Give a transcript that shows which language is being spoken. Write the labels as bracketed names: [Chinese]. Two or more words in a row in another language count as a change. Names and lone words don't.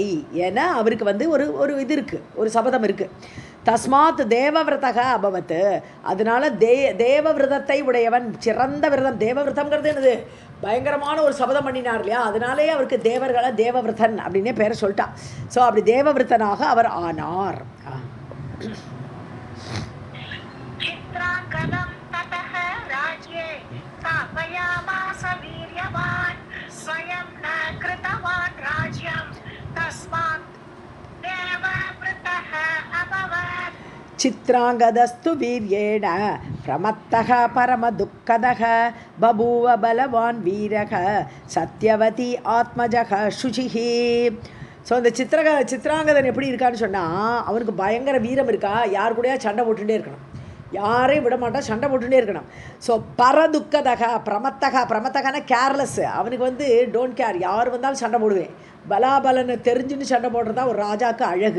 [Tamil] ஏன்னா அவருக்கு ஒரு இது இருக்குது, ஒரு சபதம் இருக்குது. [Sanskrit] तस्मात् देवव्रतः अभवत्, [Tamil] அதனால தேவவிரதத்தை உடையவன், சிறந்த விரதம். தேவவிரதம்ங்கிறது என்னது, பயங்கரமான ஒரு சபதம் பண்ணினார் இல்லையா, அதனாலே அவருக்கு தேவர்களை தேவவிரதன் அப்படின்னே பேரை சொல்லிட்டான். ஸோ அப்படி தேவவிரதனாக அவர் ஆனார். [Sanskrit] चित्रांगदं ततः राज्ये स्थापयामास वीर्यवान् स्वयं न कृतवान् राज्यं तस्मात् देवव्रतः अभवत्. चित्रांगदस्तु वीर्येण प्रमत्तः परमदुःखदः बभूव बलवान् वीरः सत्यवती आत्मजः शुचिः. [Tamil] ஸோ அந்த சித்ராங்கதன் எப்படி இருக்கான்னு சொன்னால், அவனுக்கு பயங்கர வீரம் இருக்கா, யார் கூடயா சண்டை போட்டுகிட்டே இருக்கணும், யாரையும் விட மாட்டான், சண்டை போட்டுகிட்டே இருக்கணும். ஸோ பிரமத்தகனா கேர்லெஸ், அவனுக்கு [English] don't care, [Tamil] யார் வந்தாலும் சண்டை போடுவேன். பலாபலனை தெரிஞ்சுன்னு சண்டை போடுறது தான் ஒரு ராஜாவுக்கு அழகு.